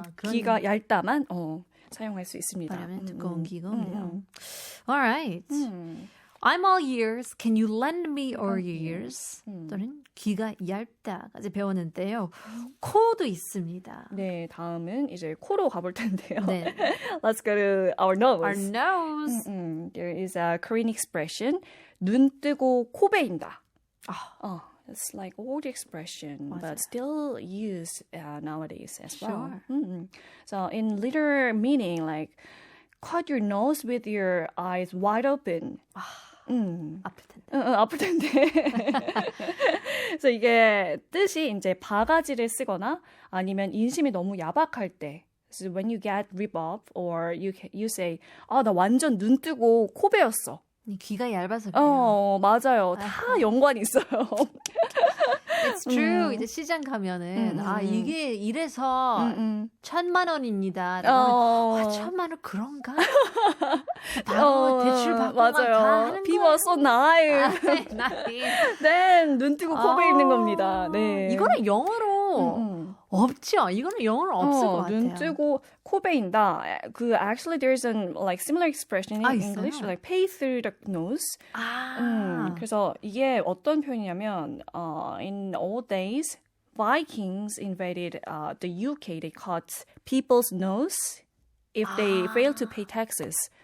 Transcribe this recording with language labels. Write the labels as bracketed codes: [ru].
[ko] 귀가 얇다만 사용할 수 있습니다. 말하면 두꺼운 귀가 없네요. [en] All right. I'm all ears. Can you lend me all your ears? [ko] 또는 귀가 얇다까지 배웠는데요. 코도 있습니다. 네, 다음은 이제 코로 가볼 텐데요. 네. [en] Let's go to our nose. Our nose. There is a Korean expression, [ko] 눈 뜨고 코 베인다. [en] It's like old expression, [ko] 맞아요. [en] but still used nowadays as well. Sure. So in literal meaning, like cut your nose with your eyes wide open. [ko] 아플 텐데. 아플 텐데. 그래서 이게 뜻이 이제 바가지를 쓰거나 아니면 인심이 너무 야박할 때. [en] So when you get rip off or you say, [ko] 나 완전 눈 뜨고 코 베었어. 귀가 얇아서 그래요. 맞아요. 다 연관이 있어요. [en] It's true. [ko] 이제 시장 가면은 이게 이래서 1,000만 원입니다. 1,000만 원 그런가? 바로 대출 받고만 다 하는 [en] People are so naive. [ko] 네, 눈 뜨고 코 베이는 겁니다. 네. 이거는 영어로 없죠. 이거는 영어로 없을 것 같아요. 눈 뜨고 코 베인다. [en] Actually there's an like similar expression in English, [ko] 있어요? [en] like pay through the nose. [ko] 그래서 이게 어떤 표현이냐면 [en] in old days Vikings invaded the UK. They cut people's nose if they failed to pay taxes.